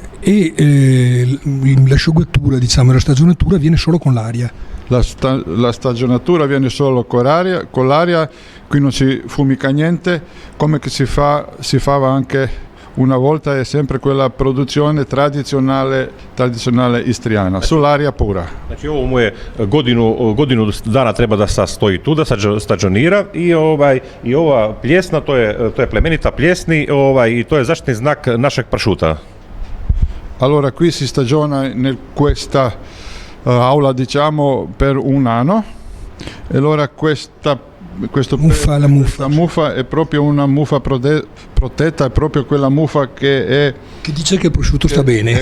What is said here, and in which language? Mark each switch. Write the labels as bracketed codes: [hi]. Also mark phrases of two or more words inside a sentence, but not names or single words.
[it] e l'asciugatura, diciamo, la stagionatura avviene solo con l'aria. La stagionatura avviene solo con l'aria, qui non si fumica niente, come che si fava anche una volta, è sempre quella produzione tradizionale istriana, sull'aria pura. [hr] Znači ovo mu je godinu dana treba da stoji tu, da stađonira i ova pljesna, to je plemenita pljesni i to je zaštitni znak našeg pršuta. [it] Allora qui si stagiona in questa aula, diciamo, per un anno, e allora questa muffa è proprio una muffa protetta, è proprio quella muffa che dice che il prosciutto sta bene.